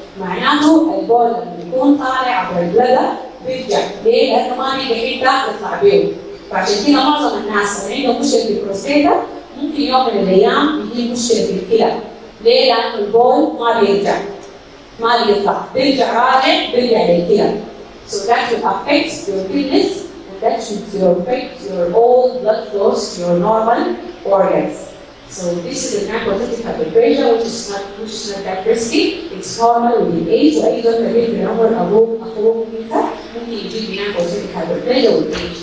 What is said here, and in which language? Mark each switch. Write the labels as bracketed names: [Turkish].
[Arabic] معناته البول لما يكون طالع عبر البلدة بيرجع، ليه؟ لأنه ما بيجي حتة يطلع بيه. فعشان كده معظم الناس اللي عندهم مشكلة في البروستاتا ممكن يوم من الأيام يجي مشكلة في الكلى. ليه؟ لأنه البول ما بيرجع، ما بيطلع، بيرجع راجع بيرجع للكلى. [English] So that will affect your kidneys and that should affect your all blood flows to your normal organs. So this is a hypothetic hyperplasia which is not that risky. It's normal with age. [Arabic] واي دكتور كبير في العمر ابوه انت ممكن يجيب لنا [English] hypothetic hyperplasia with age.